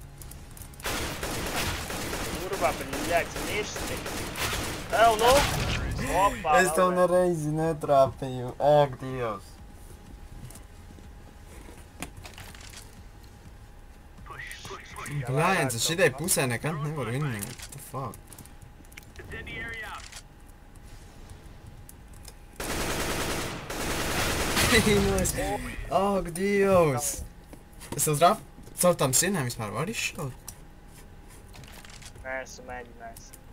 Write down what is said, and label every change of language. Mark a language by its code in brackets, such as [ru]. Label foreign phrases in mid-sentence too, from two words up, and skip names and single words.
[lv] Kurvā, bļaļ, mirsti. Ew, nu! Opā, Es tev nereizi netrāpīju. Ak, Dievs. Blēns, es šitai pusē nekad nevaru vinnēt. [en] What the fuck? [lv] Ak, Dievs. Es tev caur tām sienēm vispār varu izšaut? Nē, esmu mēģinājis.